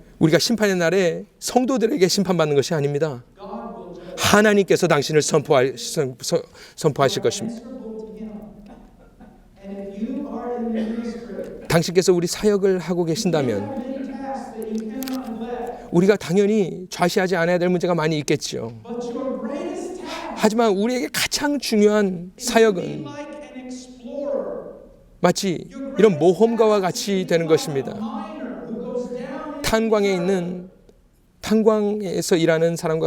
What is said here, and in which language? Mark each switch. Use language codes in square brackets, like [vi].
[ko] 우리가 심판의 날에 성도들에게 심판받는 것이 아닙니다. [en] God will judge. [ko] 하나님께서 당신을 선포하실 것입니다. [en] Answerable to Him. And if you are in the ministry, [ko] 당신께서 우리 사역을 하고 계신다면 [en] there are many tasks that you cannot neglect. [ko] 우리가 당연히 좌시하지 않아야 될 문제가 많이 있겠죠. [en] But your greatest task [ko] 하지만 우리에게 가장 중요한 [en] is to be [ko] 사역은 [en] like an explorer. [ko] 마치 이런 모험가와 같이 되는 것입니다. [en] Miner who goes down [ko] 탄광에 있는 탄광에서 일하는 사람과